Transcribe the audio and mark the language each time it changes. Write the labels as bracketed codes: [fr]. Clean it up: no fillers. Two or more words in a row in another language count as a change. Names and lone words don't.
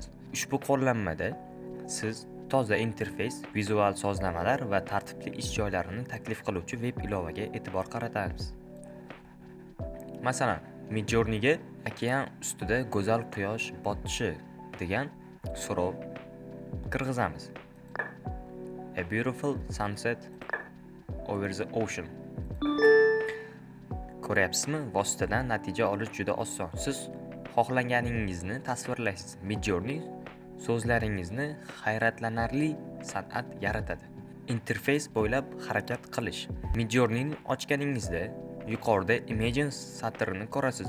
[uz] Ushbu qo'llanmada siz toza interfeys, vizual sozlamalar va tartibli ish joylarini taklif qiluvchi web ilovaga e'tibor qaratamiz. Masalan, Midjourneyga okean ustida go'zal quyosh botishi degan so'rov kirgizamiz. [en] A beautiful sunset over the ocean. [uz] Ko'ryapsizmi? Vositadan natija olish juda oson. Siz xohlaganingizni tasvirlaysiz. Midjourney so'zlaringizni hayratlanarli san'at yaratadi. Interfeys bo'ylab harakat qilish. Midjourneyni ochganingizda yuqorida Imagine satrini ko'rasiz.